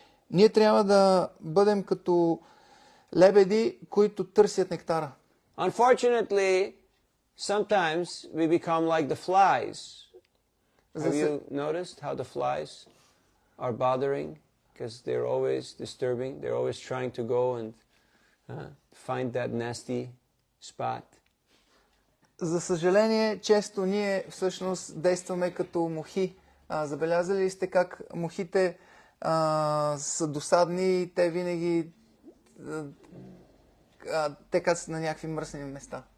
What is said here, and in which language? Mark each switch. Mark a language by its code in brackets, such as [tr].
[bg] Ние трябва да бъдем като лебеди, които търсят нектара. [en] Unfortunately, sometimes we become like the flies. Have you noticed how the flies are bothering? Because they're always disturbing. They're always trying to go and find that nasty spot. [bg] За съжаление, често ние всъщност действаме като мухи. Забелязали ли сте как мухите са досадни и те винаги те кацат на някакви мръсни места?